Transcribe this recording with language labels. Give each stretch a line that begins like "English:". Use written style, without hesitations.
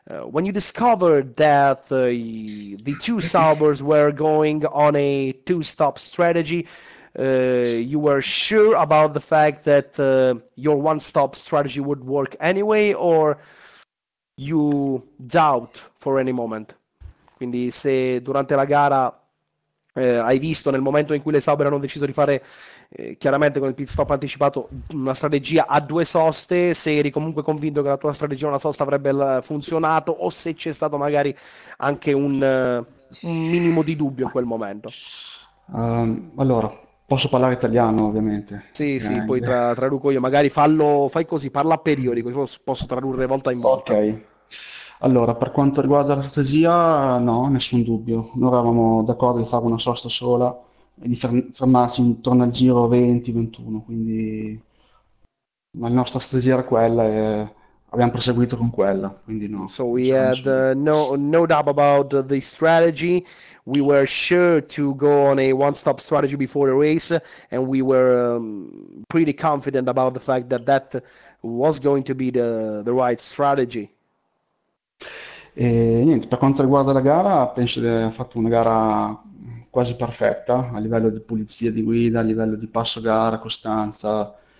English: When you discovered that the two Saubers were going on a two-stop strategy, you were sure about the fact that your one-stop strategy would work anyway, or you doubt for any moment?
Italian: Quindi se durante la gara hai visto nel momento in cui le Sauber hanno deciso di fare chiaramente con il pit stop anticipato una strategia a due soste, se eri comunque convinto che la tua strategia a una sosta avrebbe funzionato o se c'è stato magari anche un minimo di dubbio in quel momento. Allora, posso parlare italiano ovviamente. Sì, poi traduco io, magari fai così, parla a periodi, così posso tradurre volta in volta. Ok. Allora, per quanto riguarda la strategia, no, nessun dubbio. Noi eravamo d'accordo di fare una sosta sola e di fermarci intorno al giro 20-21, quindi la nostra strategia era quella e abbiamo proseguito con quella, quindi no.
English: So we had no doubt about the strategy. We were sure to go on a one-stop strategy before the race, and we were pretty confident about the fact that was going to be the right strategy.
Italian: E niente, per quanto riguarda la gara, penso di aver fatto una gara quasi perfetta a livello di pulizia di guida, a livello di passo gara, costanza.